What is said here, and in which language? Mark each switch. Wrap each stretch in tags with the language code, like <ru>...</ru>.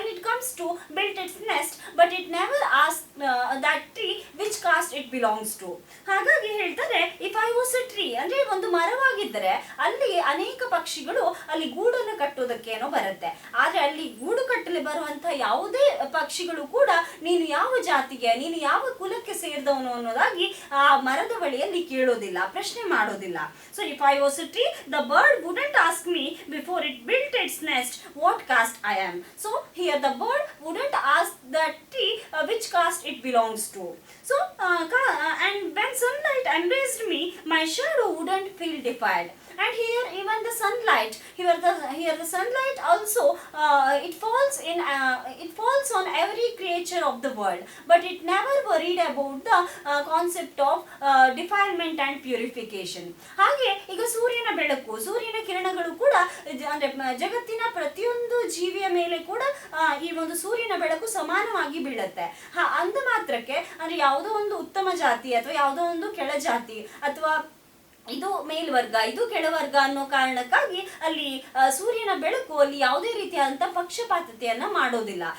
<en>comes to build its nest, but it never asks that tree which caste it belongs to.</en> <kn>ಹಾಗಾಗಿ ಹೇಳ್ತಾರೆ,</kn> <en>if I was a tree</en> <kn>ಅಂದ್ರೆ ಒಂದು ಮರವಾಗಿದ್ದರೆ ಅಲ್ಲಿ ಅನೇಕ ಪಕ್ಷಿಗಳು ಅಲ್ಲಿ ಗೂಡನ್ನು ಕಟ್ಟೋದಕ್ಕೆ ಏನೋ ಬರುತ್ತೆ. ಆದ್ರೆ ಅಲ್ಲಿ ಗೂಡು ಕಟ್ಟಲು ಬರುವಂತ ಯಾವುದೇ ಪಕ್ಷಿಗಳು ಕೂಡ ನೀನು ಯಾವ ಜಾತಿಗೆ, ನೀನು ಯಾವ ಕುಲಕ್ಕೆ ಸೇರಿದವನು ಅನ್ನೋದಾಗಿ ಆ ಮರದ ಬಳಿಯಲ್ಲಿ ಕೇಳೋದಿಲ್ಲ, ಪ್ರಶ್ನೆ ಮಾಡೋದಿಲ್ಲ.</kn> <en>So if I was a tree, the bird wouldn't ask me before it built its nest what caste I am. So here the bird wouldn't ask the tree which caste it belongs to. So and when sunlight embraced me, my shadow wouldn't feel defiled. And here even the sunlight, here the sunlight also it falls on every creature of the world, but it never worried about the concept of defilement and purification.</en> <kn>ಹಾಗೆ ಈಗ ಸೂರ್ಯನ ಬೆಳಕು, ಸೂರ್ಯನ ಕಿರಣಗಳು ಕೂಡ ಅಂದ್ರೆ ಜಗತ್ತಿನ ಪ್ರತಿಯೊಂದು ಜೀವಿಯ ಮೇಲೆ ಕೂಡ ಈ ಒಂದು ಸೂರ್ಯನ ಬೆಳಕು ಸಮಾನವಾಗಿ ಬೀಳುತ್ತೆ. ಅಂದ ಮಾತ್ರಕ್ಕೆ ಅಂದ್ರೆ ಯಾವುದೋ ಒಂದು ಉತ್ತಮ ಜಾತಿ ಅಥವಾ ಯಾವುದೋ ಒಂದು ಕೆಳ ಜಾತಿ ಅಥವಾ ಇದು ಮೇಲ್ವರ್ಗ ಇದು ಕೆಳವರ್ಗ ಅನ್ನೋ ಕಾರಣಕ್ಕಾಗಿ ಅಲ್ಲಿ ಸೂರ್ಯನ ಬೆಳಕು ಅಲ್ಲಿ ಯಾವುದೇ ರೀತಿಯಾದಂತ ಪಕ್ಷಪಾತತೆಯನ್ನ ಮಾಡೋದಿಲ್ಲ.</kn>